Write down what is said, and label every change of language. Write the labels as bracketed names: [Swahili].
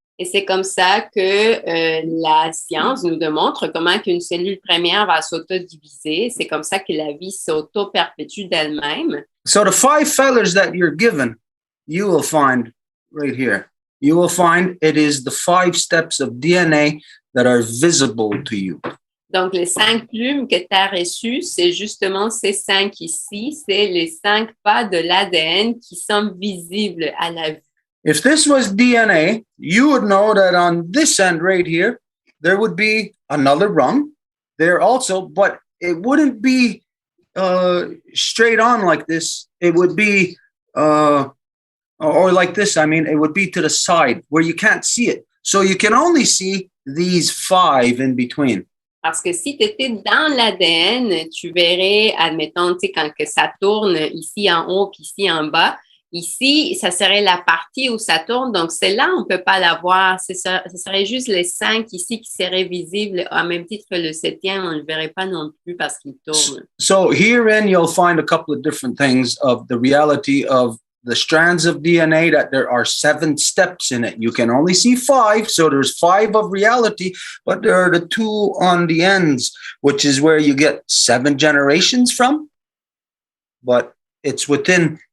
[French] Et c'est comme ça que la science nous démontre comment qu'une cellule première va s'auto-diviser. C'est comme ça que la vie s'auto-perpétue d'elle-même. [English] So the 5 feathers that you're given, you will find right here. You will find it is the 5 steps of DNA that are visible to you. [French] Donc, les 5 plumes que tu as reçues, c'est justement ces 5 ici. C'est les 5 pas de l'ADN qui sont visibles à la vue. [English] If this was DNA, you would know that on this end right here, there would be another rung there also, but it wouldn't be straight on like this. It would be, or like this, I mean, it would be to the side where you can't see it. So you can only see these 5 in between. [French] Parce que si tu étais dans l'ADN, tu verrais, admettons, tu sais, quand que ça tourne ici en haut puis ici en bas, ici, ça serait la partie où ça tourne. Donc, celle-là, on ne peut pas la voir. Ce serait juste les 5 ici qui seraient visibles. En même titre que le 7e, on ne le verrait pas non plus parce qu'il tourne. [English] So herein, you'll find a couple of different things of the reality of the strands of DNA, that there are 7 steps in it. You can only see 5, so there's 5 of reality, but there are the 2 on the ends, which is where you get 7 generations from. But it's within